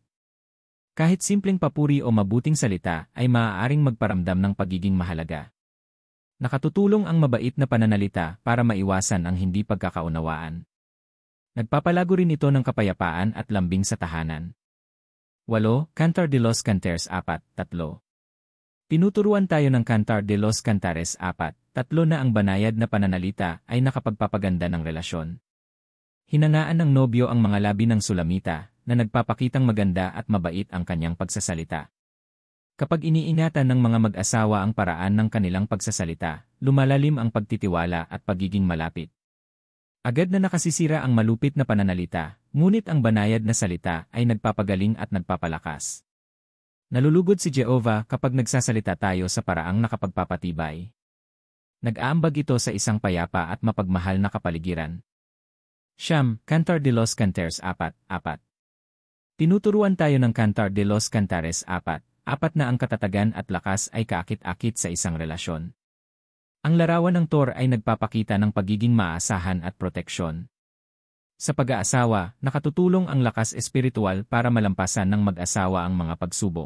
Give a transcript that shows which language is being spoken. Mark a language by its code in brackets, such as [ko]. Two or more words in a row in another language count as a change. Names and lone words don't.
[tl] Kahit simpleng papuri o mabuting salita ay maaaring magparamdam ng pagiging mahalaga. Nakatutulong ang mabait na pananalita para maiwasan ang hindi pagkakaunawaan. Nagpapalago rin ito ng kapayapaan at lambing sa tahanan. 8. Cantar de los Cantares 4:3. Tinuturuan tayo ng Cantar de los Cantares 4:3 na ang banayad na pananalita ay nakapagpapaganda ng relasyon. Hinangaan ng nobyo ang mga labi ng Sulamita na nagpapakitang maganda at mabait ang kanyang pagsasalita. Kapag iniingatan ng mga mag-asawa ang paraan ng kanilang pagsasalita, lumalalim ang pagtitiwala at pagiging malapit. Agad na nakasisira ang malupit na pananalita, ngunit ang banayad na salita ay nagpapagaling at nagpapalakas. Nalulugod si Jehovah kapag nagsasalita tayo sa paraang nakapagpapatibay. Nag-aambag ito sa isang payapa at mapagmahal na kapaligiran. Cantar de los Cantares 4:4. Tinuturuan tayo ng Cantar de los Cantares 4:4 na ang katatagan at lakas ay kaakit-akit sa isang relasyon. Ang larawan ng Tor ay nagpapakita ng pagiging maaasahan at proteksyon. Sa pag-aasawa, nakatutulong ang lakas espiritual para malampasan ng mag-asawa ang mga pagsubok.